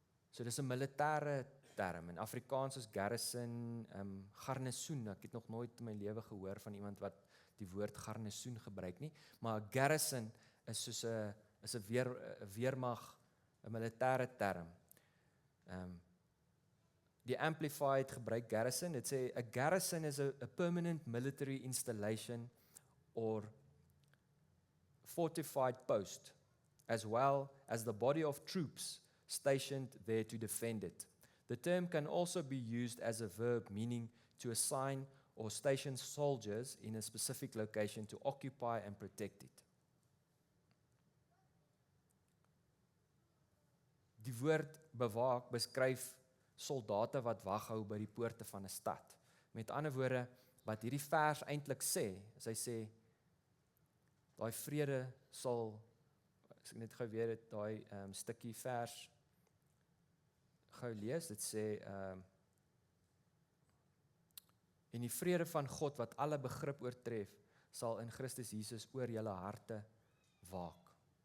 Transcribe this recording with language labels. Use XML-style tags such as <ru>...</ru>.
<af>So dis 'n militêre term. In Afrikaans is garrison garnisoen. Ek het nog nooit in my lewe gehoor van iemand wat die woord garnisoen gebruik nie, maar garrison is soos 'n weermag, 'n militêre term. Die Amplified gebruik garrison. Dit sê</af> <en>a garrison is a permanent military installation or fortified post, as well as the body of troops stationed there to defend it. The term can also be used as a verb meaning to assign or station soldiers in a specific location to occupy and protect it.</en> <af>Die woord bewaak beskryf soldate wat wag hou by die poorte van 'n stad. Met ander woorde, wat hierdie vers eintlik sê, is hy sê daai vrede sal, as ek net gou weer daai stukkie vers gou lees, dit sê en die vrede van God wat alle begrip oortref, sal in Christus Jesus oor julle harte waak.</af>